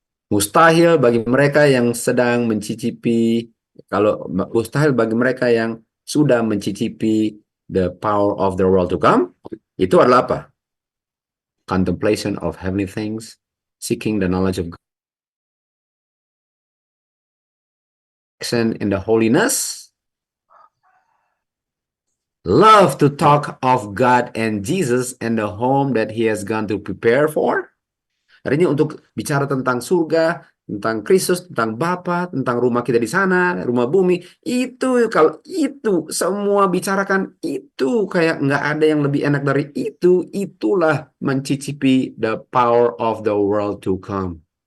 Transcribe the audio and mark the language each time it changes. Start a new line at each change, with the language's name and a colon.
Indonesian: Mustahil bagi mereka yang sedang mencicipi, mustahil bagi mereka yang sudah mencicipi
English: the power of the world to come,
Indonesian: itu adalah apa?
English: Contemplation of heavenly things, seeking the knowledge of God, action in the holiness, love to talk of God and Jesus and the home that he has gone to prepare for.
Indonesian: Artinya untuk bicara tentang surga, tentang Kristus, tentang Bapa, tentang rumah kita di sana, rumah bumi, itu kalau itu semua bicarakan itu kayak nggak ada yang lebih enak dari itu, itulah mencicipi
English: the power of the world to come.